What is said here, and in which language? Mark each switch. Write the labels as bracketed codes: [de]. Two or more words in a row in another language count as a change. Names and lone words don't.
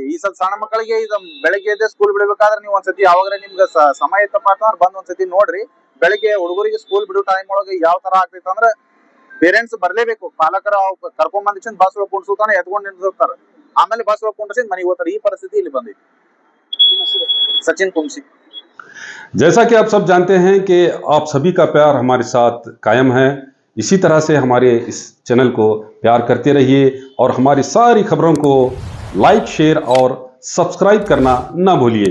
[kn] ಈ ಸಲ ಸಣ್ಣ ಮಕ್ಕಳಿಗೆ ಈಗ ಬೆಳಗ್ಗೆ ಎದ್ದೆ ಸ್ಕೂಲ್ ಬಿಡ್ಬೇಕಾದ್ರೆ ನೀವು ಒಂದ್ಸತಿ ಯಾವಾಗ್ರೆ ನಿಮ್ಗೆ ಸಮಯ ಇತ್ತಪ್ಪ ಅಂತಂದ್ರೆ ಬಂದ್ ಒಂದ್ಸತಿ ನೋಡ್ರಿ. ಬೆಳಗ್ಗೆ ಹುಡುಗರಿಗೆ ಸ್ಕೂಲ್ ಬಿಡೋ ಟೈಮ್ ಒಳಗೆ ಯಾವ ತರ ಆಗ್ತೈತೆ ಅಂದ್ರೆ ಪೇರೆಂಟ್ಸ್ ಬರ್ಲೇಬೇಕು. ಪಾಲಕರ ಕರ್ಕೊಂಡ್ ಬಂದಿಕ್ಷನ್ ಬಸ್ ಒಳಗೆ ಕುಂಡ್ಸುತ್ತಾನೆ, ಎತ್ಕೊಂಡ್ ನಿಂತಿರ್ತಾರೆ. ಆಮೇಲೆ ಬಸ್ ಒಳಗೆ ಕುಂಡ್ರಿಸಿ ಮನೆಗೆ ಹೋಗ್ತಾರೆ. ಈ ಪರಿಸ್ಥಿತಿ ಇಲ್ಲಿ ಬಂದೈತಿ. [hi] सचिन कुमसी। जैसा कि आप सब जानते हैं कि आप सभी का प्यार हमारे साथ कायम है, इसी तरह से हमारे इस चैनल को प्यार करते रहिए और हमारी सारी खबरों को [en] like, share [hi] और सब्सक्राइब करना ना भूलिए।